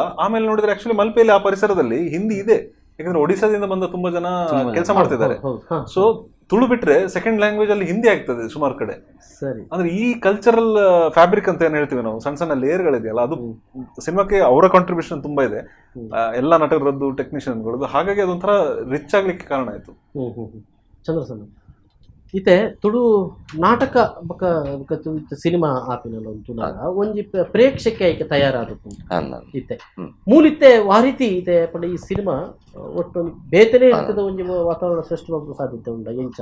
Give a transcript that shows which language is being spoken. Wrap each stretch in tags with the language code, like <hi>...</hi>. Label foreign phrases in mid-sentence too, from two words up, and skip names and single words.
<kn>ಆಮೇಲೆ ನೋಡಿದ್ರೆ ಆಕ್ಚುಲಿ ಮಲ್ಪೆಯಲ್ಲಿ ಆ ಪರಿಸರದಲ್ಲಿ ಹಿಂದಿ ಇದೆ, ಯಾಕಂದ್ರೆ ಒಡಿಸಾದಿಂದ ಬಂದ ತುಂಬಾ ಜನ ಕೆಲಸ ಮಾಡ್ತಿದ್ದಾರೆ. ಸೊ ತುಳು ಬಿಟ್ರೆ</kn> <en>second language</en> <kn>ಅಲ್ಲಿ ಹಿಂದಿ ಆಗ್ತದೆ ಸುಮಾರು ಕಡೆ. ಸರಿ, ಅಂದ್ರೆ ಈ</kn> <en>cultural fabric</en> <kn>ಅಂತ ಏನ್ ಹೇಳ್ತೀವಿ ನಾವು, ಸಣ್ಣ ಸಣ್ಣ ಲೇಯರ್ಗಳಿದೆಯಲ್ಲ, ಅದು ಸಿನಿಮಾಕ್ಕೆ ಅವರ ಕಾಂಟ್ರಿಬ್ಯೂಷನ್ ತುಂಬಾ ಇದೆ, ಎಲ್ಲ ನಟರದ್ದು, ಟೆಕ್ನಿಷಿಯನ್ಗಳದ್ದು. ಹಾಗಾಗಿ ಅದೊಂಥರ ರಿಚ್ ಆಗ್ಲಿಕ್ಕೆ ಕಾರಣ ಆಯ್ತು.</kn> <tcy>ಚಂದ್ರಸನ್ ಇತ್ತೆ ತುಳು ನಾಟಕ ಸಿನಿಮಾ ಆಪಿನಲ್ಲ ಉಂಟು ಒಂಜಿ ಪ್ರೇಕ್ಷಕ ಐಕೆ ತಯಾರಾದದ್ದು ಇತ್ತೆ ಮೂಲಿತ್ತೆ ವಾರೀತಿ ಇದೆ ಪಂಡ ಈ ಸಿನಿಮಾ ಒಟ್ಟು ಬೇತನೆ ಇರ್ತದ ಒಂಜಿ ವಾತಾವರಣ ಸೃಷ್ಟಿ ಮಾಡುವ ಸಾಧ್ಯತೆ ಉಂಡ ಎಂಚ</tcy>